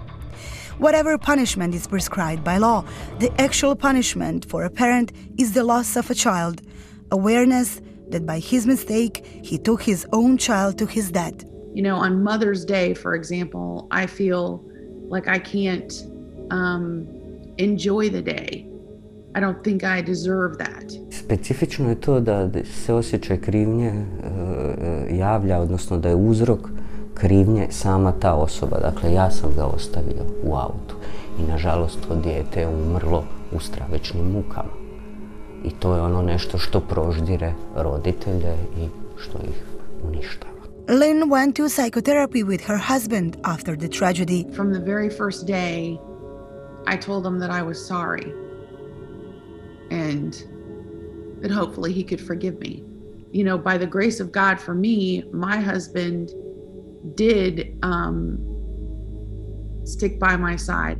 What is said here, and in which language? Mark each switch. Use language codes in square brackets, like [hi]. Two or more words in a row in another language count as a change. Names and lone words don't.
[en] Whatever punishment is prescribed by law, the actual punishment for a parent is the loss of a child. Awareness that by his mistake, he took his own child to his death. You know, on Mother's Day, for example, I feel like I can't enjoy the day. I don't think I deserve that. [hr] Specifično je to da se osjećaj krivnje javlja, odnosno da je uzrok krivnje sama ta osoba. Dakle, ja sam ga ostavio u autu i nažalost to dijete je umrlo u stravičnim mukama. I to je ono nešto što proždire roditelje i što ih uništava. [en] Lynn went to psychotherapy with her husband after the tragedy. From the very first day, I told him that I was sorry and that hopefully he could forgive me. You know, by the grace of God for me, my husband did stick by my side.